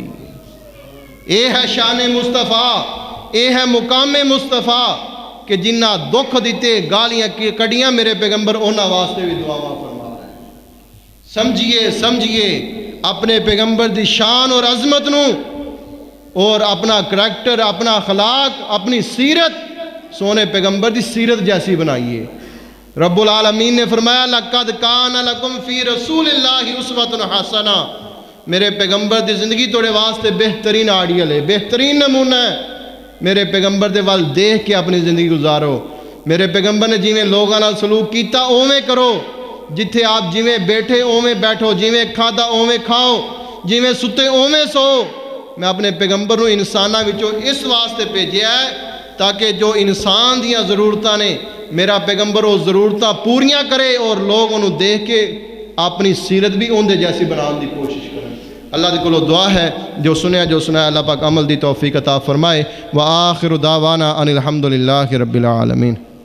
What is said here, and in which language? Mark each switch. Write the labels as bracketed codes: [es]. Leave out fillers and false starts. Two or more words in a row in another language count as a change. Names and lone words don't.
[pa] اے ہے شان مصطفیٰ، اے ہے مقام مصطفیٰ کہ جنہ دکھ دیتے گالیاں کڑیاں میرے پیغمبر اونا واسطے بھی دعا فرما رہے ہیں۔ سمجھئے اپنے پیغمبر دی شان اور عظمت نو اور اپنا کریکٹر، اپنا اخلاق، اپنی سیرت سونے پیغمبر دی سیرت جیسی بنائیے۔ رب العالمین نے فرمایا [ar] لَقَدْ كَانَ لَكُمْ فِي رَسُولِ اللَّهِ أُسْوَةٌ حَسَنَةٌ، [pa] میرے پیغمبر دی زندگی توڑے واسطے بہترین آڈیل ہے، بہترین نمونہ ہے۔ میرے پیغمبر دے وال دیکھ کے اپنی زندگی گزارو۔ میرے پیغمبر نے جیویں لوگاں نال سلوک کیتا اوویں کرو، جتھے آپ جیویں بیٹھے اوویں بیٹھو، جیویں کھادا اوویں کھاؤ، جیویں ستے اوویں سو۔ میں اپنے پیغمبر نو انساناں وچوں اس واسطے بھیجیا ہے تاکہ جو انسان دیاں ضرورتاں نے میرا پیغمبر وہ ضرورتاں پوریاں کرے اور لوگ انہوں دیکھ کے اپنی سیرت بھی ان دے جیسی بنان دی کوشش کریں۔ اللہ دے کولو دعا ہے جو سنیا اللہ پاک عمل دی توفیق عطا فرمائے۔ [ar] وآخر دعوانا ان الحمدللہ رب العالمین۔